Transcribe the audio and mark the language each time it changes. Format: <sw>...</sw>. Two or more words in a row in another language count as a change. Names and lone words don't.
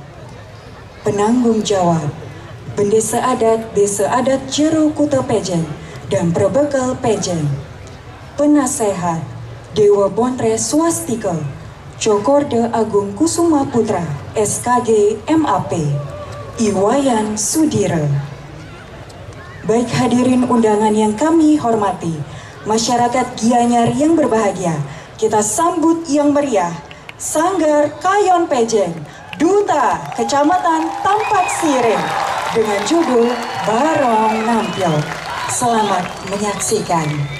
<id>Penanggung jawab, Bendesa Adat Desa Adat Jero Kuta Pejen dan Perbekal Pejen. Penasehat Dewa Bontre Swastika Cokorde Agung Kusuma Putra SKG MAP Iwayan Sudira. Baik hadirin undangan yang kami hormati, masyarakat Gianyar yang berbahagia, kita sambut yang meriah Sanggar Kayon Pejeng, Duta Kecamatan Tampak Siring dengan judul Barong Nampil. Selamat menyaksikan.</id>